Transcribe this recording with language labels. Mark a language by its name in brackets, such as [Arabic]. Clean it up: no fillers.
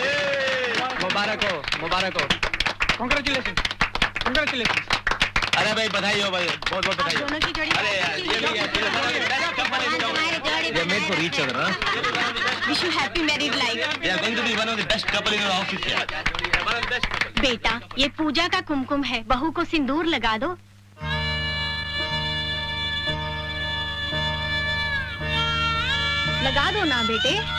[Hindi] मुबारक हो congratulation congratulation अरे भाई बधाई हो भाई बहुत बहुत बधाई दोनों की जोड़ी अरे यार ये भी [English] they are made for each other huh wish you happy married life they are going to be one of the best couple in your office here [Hindi] बेटा ये पूजा का कुमकुम है बहू को सिंदूर लगा दो लगा दो ना बेटे